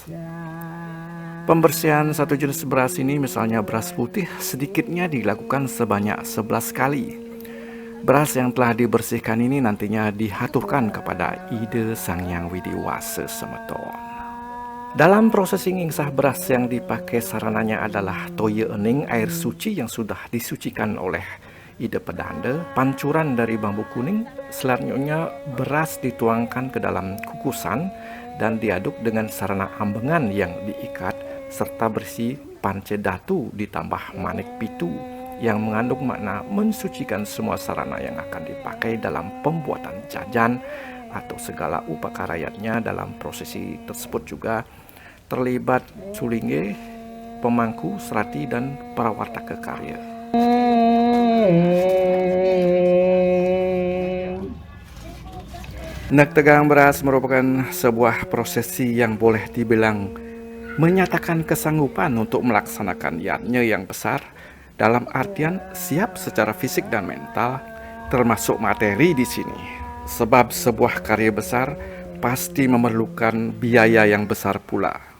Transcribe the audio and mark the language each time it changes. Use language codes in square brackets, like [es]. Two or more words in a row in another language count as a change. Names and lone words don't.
[id] Pembersihan satu jenis beras ini, misalnya beras putih, sedikitnya dilakukan sebanyak 11 kali. Beras yang telah dibersihkan ini nantinya dihaturkan kepada Ida Sang Hyang Widiwasa Semeton. Dalam prosesi ngingsah beras yang dipakai sarananya adalah [ban] toya ening [id] air suci yang sudah disucikan oleh Ida Padanda, pancuran dari bambu kuning, selanjutnya beras dituangkan ke dalam kukusan dan diaduk dengan sarana ambengan yang diikat serta berisi pance datu ditambah manik pitu yang mengandung makna mensucikan semua sarana yang akan dipakai dalam pembuatan jajan atau segala upakara rakyatnya. Dalam prosesi tersebut juga terlibat Sulinggih, pemangku, serati, dan para wartaka karya. Nektegang beras merupakan sebuah prosesi yang boleh dibilang menyatakan kesanggupan untuk melaksanakan yatnya yang besar dalam artian siap secara fisik dan mental, termasuk materi di sini. Sebab sebuah karya besar pasti memerlukan biaya yang besar pula.